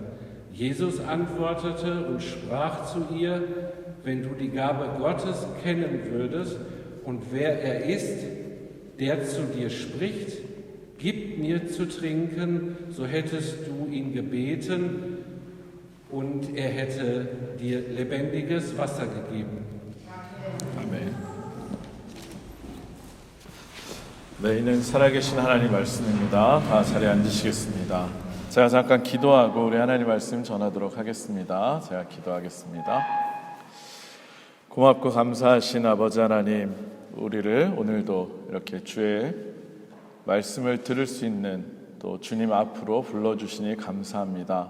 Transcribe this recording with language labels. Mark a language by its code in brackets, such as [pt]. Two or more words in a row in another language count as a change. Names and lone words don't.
[de] Jesus antwortete und sprach zu ihr: Wenn du die Gabe Gottes kennen würdest und wer er ist, der zu dir spricht, gib mir zu trinken, so hättest du ihn gebeten und er hätte dir lebendiges Wasser gegeben. [ko] 아멘. 네, 이는 살아계신 하나님 말씀입니다. 다 자리에 앉으시겠습니다. 제가 잠깐 기도하고 우리 하나님 말씀 전하도록 하겠습니다. 제가 기도하겠습니다. 고맙고 감사하신 아버지 하나님, 우리를 오늘도 이렇게 주의 말씀을 들을 수 있는 또 주님 앞으로 불러주시니 감사합니다.